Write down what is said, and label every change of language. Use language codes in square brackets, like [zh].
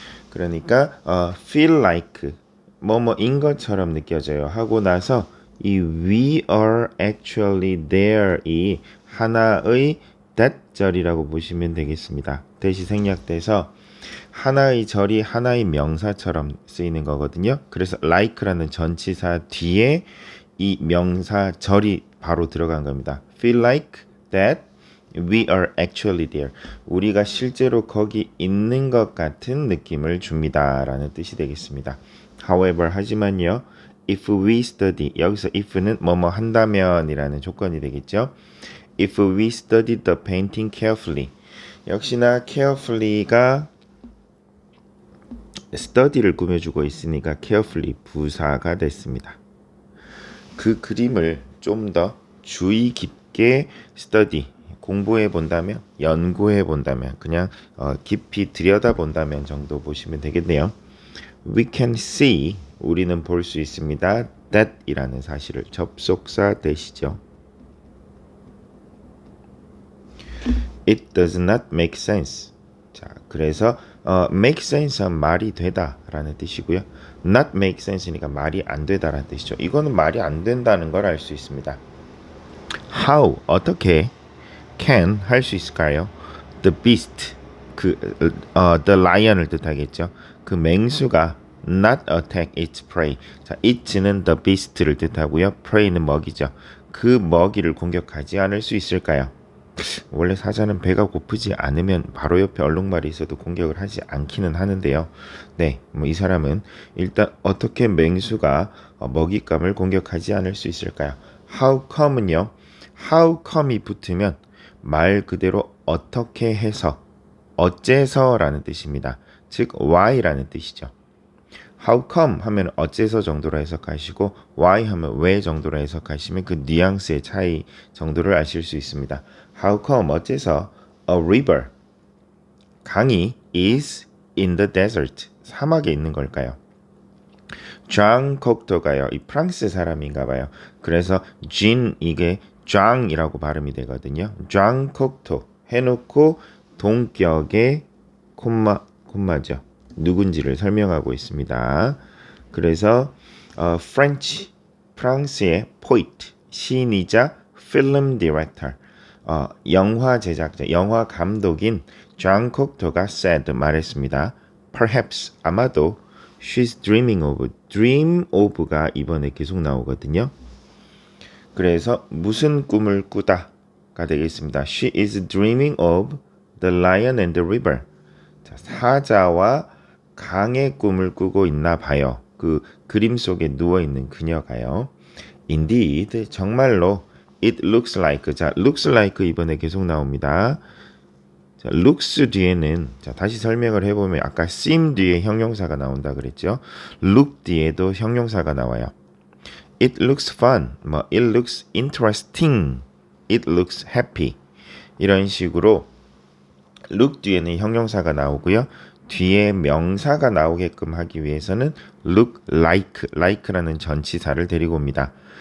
[ko] 그러니까 [en] feel like [ko] 뭐뭐인 것처럼 느껴져요 하고 나서 이 [en] we are actually there [ko] 이 하나의 that 절이라고 보시면 되겠습니다. 대시 생략돼서 하나의 절이 하나의 명사처럼 쓰이는 거거든요. 그래서 like라는 전치사 뒤에 이 명사 절이 바로 들어간 겁니다. [en] Feel like that we are actually there. [ko] 우리가 실제로 거기 있는 것 같은 느낌을 줍니다. 라는 뜻이 되겠습니다. [en] However, [ko] 하지만요. [en] If we study, [ko] 여기서 if는 뭐뭐 한다면 이라는 조건이 되겠죠. [en] If we study the painting carefully. [ko] 역시나 carefully가 study를 꾸며주고 있으니까 carefully 부사가 됐습니다. 그 그림을 좀 더 주의 깊게 study, 공부해 본다면, 연구해 본다면, 그냥 깊이 들여다 본다면 정도 보시면 되겠네요. [en] We can see, [ko] 우리는 볼 수 있습니다. that 이라는 사실을 접속사 대시죠. [en] It does not make sense. [ko] 자, 그래서 make sense는 말이 되다라는 뜻이고요. not make sense니까 말이 안 되다라는 뜻이죠. 이거는 말이 안 된다는 걸 알 수 있습니다. How 어떻게 can 할 수 있을까요? [en] The beast the lion을 [ko] 뜻하겠죠. 그 맹수가 [en] not attack its prey. [ko] 자, it는 the beast를 뜻하고요. prey는 먹이죠. 그 먹이를 공격하지 않을 수 있을까요? 원래 사자는 배가 고프지 않으면 바로 옆에 얼룩말이 있어도 공격을 하지 않기는 하는데요. 네, 이 사람은 일단 어떻게 맹수가 먹잇감을 공격하지 않을 수 있을까요? [en] How come은요. [ko] How come이 붙으면 말 그대로 어떻게 해서, 어째서라는 뜻입니다. 즉 why라는 뜻이죠. How come 하면 어째서 정도로 해석하시고 why 하면 왜 정도로 해석하시면 그 뉘앙스의 차이 정도를 아실 수 있습니다. [en] How come [ko] 어째서 [en] a river [ko] 강이 [en] is in the desert [ko] 사막에 있는 걸까요? 장 콕토가요. 이 프랑스 사람인가 봐요. 그래서 진 이게 장이라고 발음이 되거든요. 장콕토 해놓고 동격의 콤마죠. 누군지를 설명하고 있습니다. 그래서 프렌치, 프랑스의 포이트, 시인이자 필름 디렉터, 영화 제작자, 영화 감독인 장 콕토가 said 말했습니다. [en] Perhaps [ko] 아마도 [en] she's dreaming of, dream of가 [ko] 이번에 계속 나오거든요. 그래서 무슨 꿈을 꾸다가 되겠습니다. [en] She is dreaming of the lion and the river. [ko] 자, 사자와 강의 꿈을 꾸고 있나 봐요. 그 그림 속에 누워 있는 그녀가요. [en] Indeed, [ko] 정말로 [en] it looks like. [ko] 자, looks like 이번에 계속 나옵니다. 자, looks 뒤에는 자, 다시 설명을 해보면 아까 seem 뒤에 형용사가 나온다 그랬죠. look 뒤에도 형용사가 나와요. [en] It looks fun, it looks interesting, it looks happy [ko] 이런 식으로 look 뒤에는 형용사가 나오고요. 뒤에 명사가 나오게끔 하기 위해서는 look like라는 전치사를 데리고 옵니다.